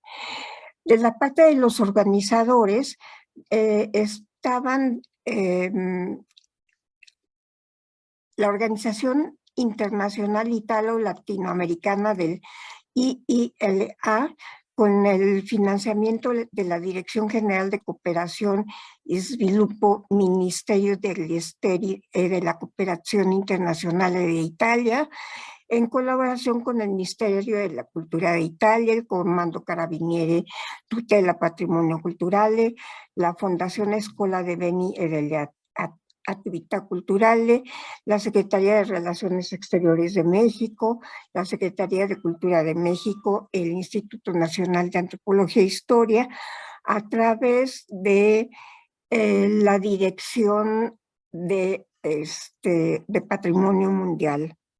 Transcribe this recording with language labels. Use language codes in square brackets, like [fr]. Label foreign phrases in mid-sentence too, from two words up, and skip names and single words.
[es] De la parte de los organizadores, estaban la Organización Internacional Italo-Latinoamericana del IILA, con el financiamiento de la Dirección General de Cooperación y Sviluppo Ministerio degli Esteri de la Cooperación Internacional de Italia, en colaboración con el Ministerio de la Cultura de Italia, el Comando Carabinieri Tutela Patrimonio Culturale, la Fondazione Scuola de Beni e delle Attività Culturali, la Secretaría de Relaciones Exteriores de México, la Secretaría de Cultura de México, el Instituto Nacional de Antropología e Historia, a través de la Dirección de Patrimonio Mundial.